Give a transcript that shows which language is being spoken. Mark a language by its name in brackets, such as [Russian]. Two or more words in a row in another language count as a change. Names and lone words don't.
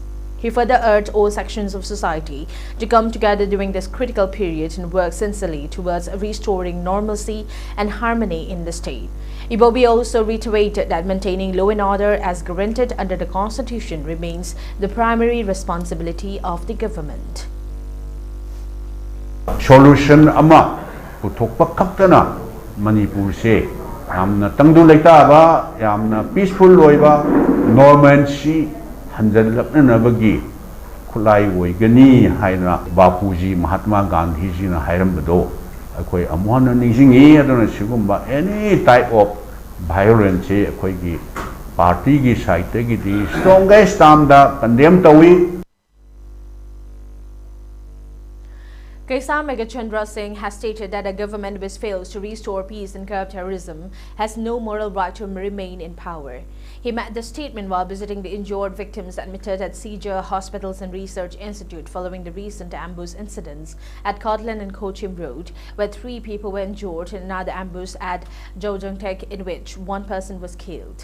[English] He further urged all sections of society to come together during this critical period and work sincerely towards restoring normalcy and harmony in the state. Ibobi also reiterated that maintaining law and order as guaranteed under the Constitution remains the primary responsibility of the government. [Manipuri] Solution ama puthokpa khaktana Manipur se yamna tangdu leitaba yamna peaceful loiba normalcy hanjalapnabagi khulai oigani haina Bapuji Mahatma Gandhi ji na hairambado akoi amona ningsingi adona sigumba [English] any type of violence [Manipuri] akoi gi party gi side gi [English] the strongest term [Manipuri] da condemn tawi. [English] Kaisar Megachandra Singh has stated that a government which fails to restore peace and curb terrorism has no moral right to remain in power. He made the statement while visiting the injured victims admitted at Seizure Hospitals and Research Institute following the recent ambush incidents at Cortland and Kochim Road, where 3 people were injured, and another ambush at Jojangtek in which 1 person was killed.